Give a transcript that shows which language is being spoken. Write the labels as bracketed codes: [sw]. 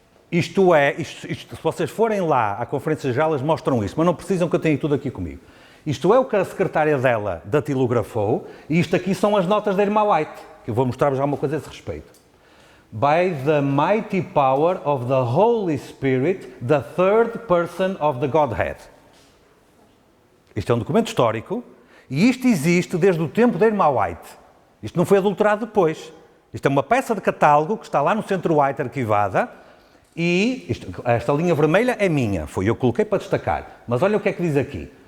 [pt] Isto é, se vocês forem lá à Conferência Geral, eles mostram isto, mas não precisam que eu tenha tudo aqui comigo. Isto é o que a secretária dela datilografou, e isto aqui são as notas da irmã White, que eu vou mostrar-vos alguma coisa a esse respeito. [en] by the mighty power of the Holy Spirit, the third person of the Godhead. [pt] Isto é um documento histórico e isto existe desde o tempo da irmã White. Isto não foi adulterado depois. Isto é uma peça de catálogo que está lá no Centro White arquivada e esta linha vermelha é minha, foi eu que coloquei para destacar. Mas olha o que é que diz aqui.